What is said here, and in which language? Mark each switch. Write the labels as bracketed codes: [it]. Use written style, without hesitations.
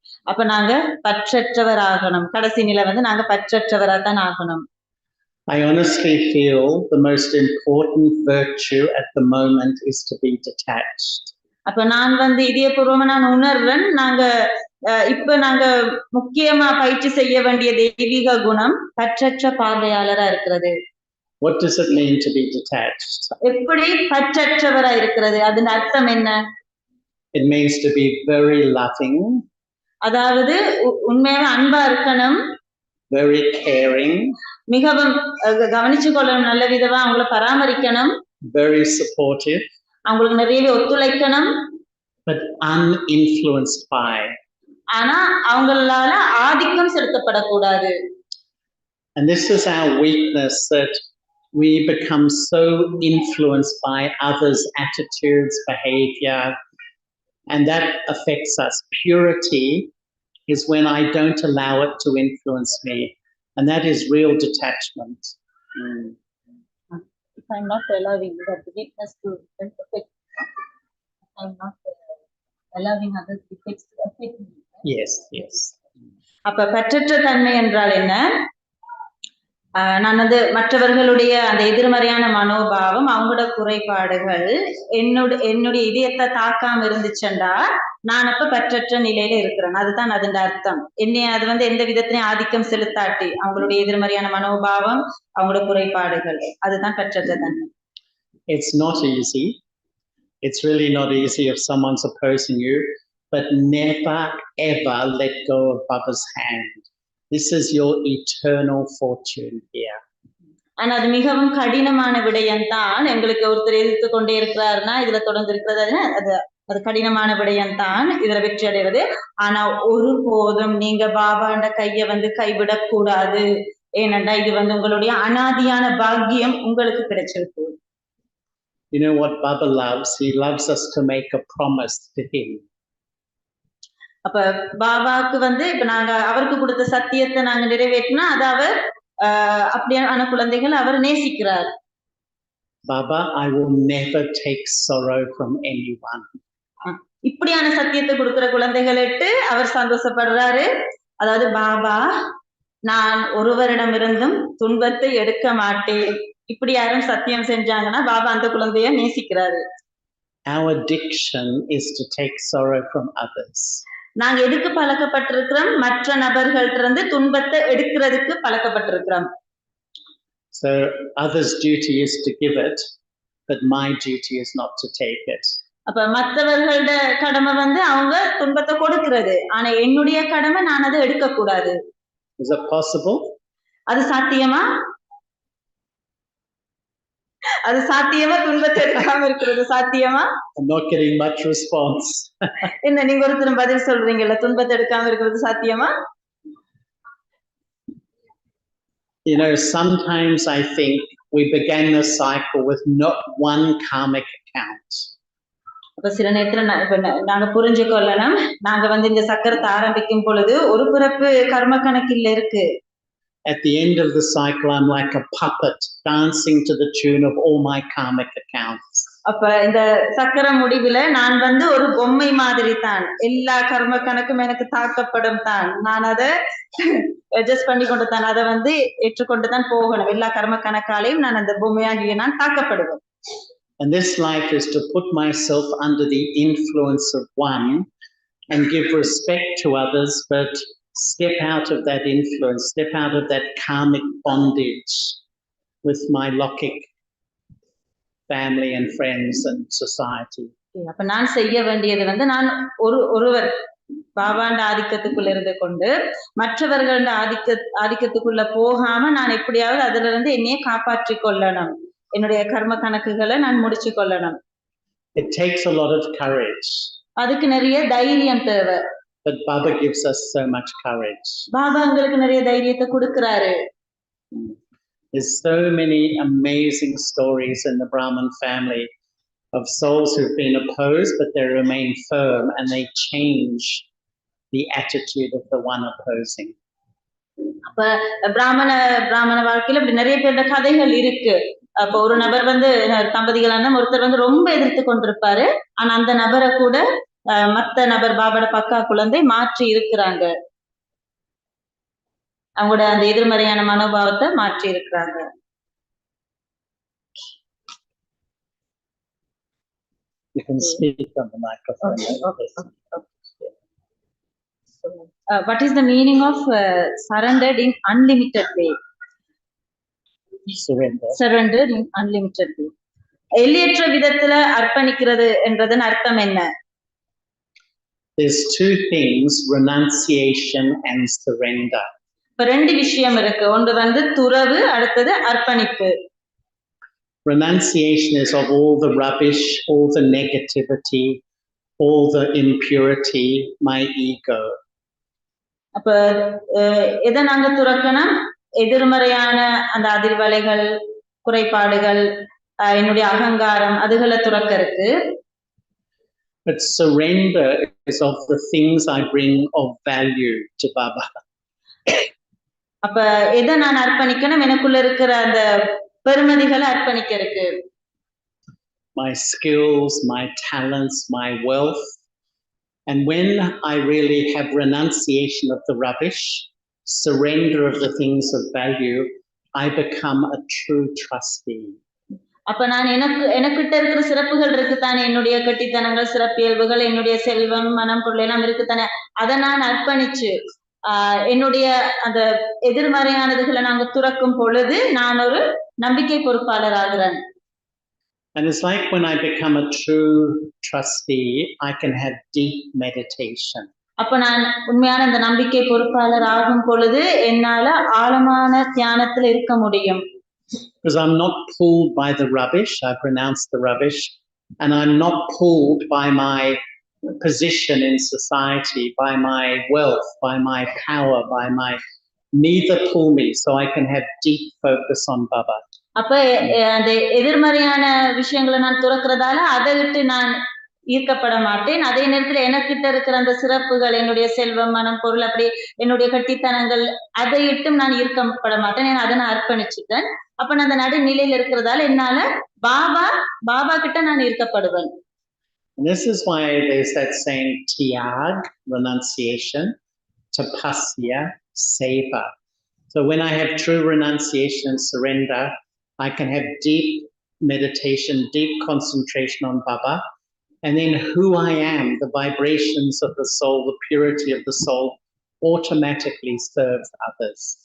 [ta] அப்ப நாங்க பற்றற்றவர் ஆகணும், கடைசி நிலை வந்து நாங்க பற்றற்றவரா தான் ஆகணும். [en] I honestly feel the most important virtue at the moment is to be detached. [ta] அப்ப நான் வந்து இதயபூர்வமா நான் உணர்றேன், இப்ப நாங்க முக்கியமா பயிற்சி செய்ய வேண்டிய தெய்வீக குணம் பற்றற்ற பார்வையாளரா இருக்கிறது. [en] What does it mean to be detached? [ta] எப்படி பற்றற்றவரா இருக்கிறது, அதன் அர்த்தம் என்ன? [en] It means to be very loving. [ta] அதாவது உண்மையாக அன்பா இருக்கணும், [en] very caring, [ta] மிகவும் கவனிச்சு கொள்ளணும், நல்ல விதமா அவங்கள பராமரிக்கணும், [en] very supportive, [ta] அவங்களுக்கு நிறையவே ஒத்துழைக்கணும், [en] but uninfluenced by, [ta] ஆனா அவங்களால ஆதிக்கம் செலுத்தப்படக்கூடாது. [en] And this is our weakness, that we become so influenced by others' attitudes, behavior, and that affects us. Purity is when I don't allow it to influence me, and that is real detachment. If I'm not allowing that weakness to affect, I'm not allowing others to affect me. Yes, yes. [ta] அப்ப பற்றற்ற தன்மை என்றால் என்ன? நான் வந்து மற்றவர்களுடைய அந்த எதிர்மறையான மனோபாவம், அவங்களோட குறைபாடுகள் என்னுடைய இதயத்தை தாக்காம இருந்துச்சுண்டா நான் அப்ப பற்றற்ற நிலையில இருக்கிறேன். அதுதான் அதன் அர்த்தம். என்னை அது வந்து எந்த விதத்திலையும் ஆதிக்கம் செலுத்தாட்டி அவங்களுடைய எதிர்மறையான மனோபாவம், அவங்களோட குறைபாடுகள், அதுதான் பற்றற்ற தன்மை. [en] It's not easy. It's really not easy if someone's opposing you, but never ever let go of Baba's hand. This is your eternal fortune here. [ta] ஆனா அது மிகவும் கடினமான விடயம்தான். எங்களுக்கு ஒருத்தர் எதிர்த்து கொண்டே இருக்கிறாருன்னா இதுல தொடர்ந்து இருக்கிறது அது அது கடினமான விடயம்தான் இதுல வெற்றி அடைவது. ஆனா ஒருபோதும் நீங்க பாபாண்ட கைய வந்து கைவிடக்கூடாது. ஏனென்றா இது வந்து உங்களுடைய அனாதியான பாக்கியம் உங்களுக்கு கிடைச்சிருக்கு. [en] You know what Baba loves? He loves us to make a promise to him. [ta] அப்ப பாபாவுக்கு வந்து இப்ப நாங்க அவருக்கு கொடுத்த சத்தியத்தை நாங்க நிறைவேற்றினா அது அவர் அப்படியான குழந்தைகள் அவர் நேசிக்கிறார். [en] Baba, I will never take sorrow from anyone. [ta] இப்படியான சத்தியத்தை கொடுக்கிற குழந்தைகளிட்டு அவர் சந்தோஷப்படுறாரு. அதாவது பாபா, நான் ஒருவரிடமிருந்தும் துன்பத்தை எடுக்க மாட்டேன். இப்படி யாரும் சத்தியம் செஞ்சாங்கன்னா பாபா அந்த குழந்தைய நேசிக்கிறாரு. [en] Our addiction is to take sorrow from others. [ta] நாங்க எதுக்கு பழக்கப்பட்டிருக்கிறோம்? மற்ற நபர்கள்ட்ட இருந்து துன்பத்தை எடுக்கிறதுக்கு பழக்கப்பட்டிருக்கிறோம். [en] So others' duty is to give it, but my duty is not to take it. [ta] அப்ப மற்றவர்களோட கடமை வந்து அவங்க துன்பத்தை கொடுக்கிறது. ஆனா என்னுடைய கடமை நான் அதை எடுக்க கூடாது. [en] Is that possible? [ta] அது சாத்தியமா? அது சாத்தியமா? துன்பத்தை எடுக்காம இருக்கிறது சாத்தியமா? [en] I'm not getting much response. [ta] என்ன நீங்க ஒருத்தர் பதில் சொல்றீங்கல்ல, துன்பத்தை எடுக்காம இருக்கிறது சாத்தியமா? [en] You know, sometimes I think we began the cycle with not one karmic account. [ta] அப்ப சில நேரத்துல நாங்க புரிஞ்சு கொள்ளணும், நாங்க வந்து இந்த சக்கரத்தை ஆரம்பிக்கும் பொழுது ஒரு பிறப்பு கர்ம கணக்கில் இருக்கு. [en] At the end of the cycle, I'm like a puppet dancing to the tune of all my karmic accounts. [ta] அப்ப இந்த சக்கர முடிவுல நான் வந்து ஒரு பொம்மை மாதிரி தான். எல்லா கர்ம கணக்கும் எனக்கு தாக்கப்படும் தான். நான் அதை அட்ஜஸ்ட் பண்ணி கொண்டு தான் அதை வந்து ஏற்றுக்கொண்டு தான் போகணும். எல்லா கர்ம கணக்காலையும் நான் அந்த பொம்மையாகிய நான் தாக்கப்படுவேன். [en] And this life is to put myself under the influence of one and give respect to others, but step out of that influence, step out of that karmic bondage with my Lokik family and friends and society. [ta] அப்ப நான் செய்ய வேண்டியது வந்து நான் ஒருவர் பாபாண்ட ஆதிக்கத்துக்குள்ள இருந்து கொண்டு மற்றவர்கள ஆதிக்கத்துக்குள்ள போகாம நான் எப்படியாவது அதுல இருந்து என்னையே காப்பாற்றி கொள்ளணும். என்னுடைய கர்ம கணக்குகளை நான் முடிச்சு கொள்ளணும். [en] It takes a lot of courage. [ta] அதுக்கு நிறைய தைரியம் தேவை. [en] But Baba gives us so much courage. [ta] Baba உங்களுக்கு நிறைய தைரியத்தை கொடுக்கிறாரு. [en] There's so many amazing stories in the Brahmin family of souls who've been opposed, but they remain firm and they change the attitude of the one opposing. [ta] அப்ப பிராமண வாழ்க்கையில இப்படி நிறைய பேரோட கதைகள் இருக்கு. அப்ப ஒரு நபர் வந்து தம்பதிகளான ஒருத்தர் வந்து ரொம்ப எதிர்த்து கொண்டிருப்பாரு. ஆனா அந்த நபரை கூட மத்த நபர் பாபாட பக்கா குழந்தை மாற்றி இருக்கிறாங்க. அவங்களோட அந்த எதிர்மறையான மனோபாவத்தை மாற்றி இருக்கிறாங்க. [en] You can speak on the microphone. Okay. What is the meaning of surrendered in unlimited way? Surrendered in unlimited way. [ta] எல்லையற்ற விதத்துல அர்ப்பணிக்கிறது என்றதன் அர்த்தம் என்ன? [en] There's two things, renunciation and surrender. [ta] இப்ப ரெண்டு விஷயம் இருக்கு. ஒன்று வந்து துறவு, அடுத்தது அர்ப்பணிப்பு. [en] Renunciation is of all the rubbish, all the negativity, all the impurity, my ego. [ta] அப்ப எதை நாங்க துறக்கணும்? எதிர்மறையான அந்த அதிர்வலைகள், குறைபாடுகள், என்னுடைய அகங்காரம், அதுகளை துறக்க இருக்கு. [en] But surrender is of the things I bring of value to Baba. [ta] அப்ப எதை நான் அர்ப்பணிக்கணும்? எனக்குள்ள இருக்கிற அந்த பெருமதிகளை அர்ப்பணிக்க இருக்கு. [en] My skills, my talents, my wealth. And when I really have renunciation of the rubbish, surrender of the things of value, I become a true trustee. [ta] அப்ப நான் எனக்கிட்ட இருக்கிற சிறப்புகள் இருக்குத்தானே, என்னுடைய கட்டித்தனங்கள், சிறப்பியல்புகள், என்னுடைய செல்வம், மனம், பொருள் எல்லாம் இருக்குத்தானே, அதை நான் அர்ப்பணிச்சு என்னுடைய அந்த எதிர்மறையானதுகளை நாங்க துறக்கும் பொழுது நான் ஒரு நம்பிக்கை பொறுப்பாளர் ஆகிறேன். [en] And it's like when I become a true trustee, I can have deep meditation. [ta] அப்ப நான் உண்மையான அந்த நம்பிக்கை பொறுப்பாளர் ஆகும் பொழுது என்னால ஆழமான தியானத்துல இருக்க முடியும். [en] Because I'm not pulled by the rubbish, I've renounced the rubbish, and I'm not pulled by my position in society, by my wealth, by my power, by my, neither pull me, so I can have deep focus on Baba. [ta] அப்ப அந்த எதிர்மறையான விஷயங்களை நான் துறக்கிறதால அதை விட்டு நான் ஈர்க்கப்பட மாட்டேன். அதே நேரத்துல எனக்கிட்ட இருக்கிற அந்த சிறப்புகள், என்னுடைய செல்வம், மனம், பொருள், அப்படி என்னுடைய கட்டித்தனங்கள், அதை இட்டும் நான் ஈர்க்கப்பட மாட்டேன். அதை நான் அர்ப்பணிச்சுட்டேன். அப்ப நான் அந்த நடுநிலையில இருக்கிறதால என்னால பாபா கிட்ட நான் ஈர்க்கப்படுவேன். [en] This is why there's that saying tiag, renunciation, tapasya, seva. So when I have true renunciation and surrender, I can have deep meditation, deep concentration on Baba. And then who I am, the vibrations of the soul, the purity of the soul, automatically serves others.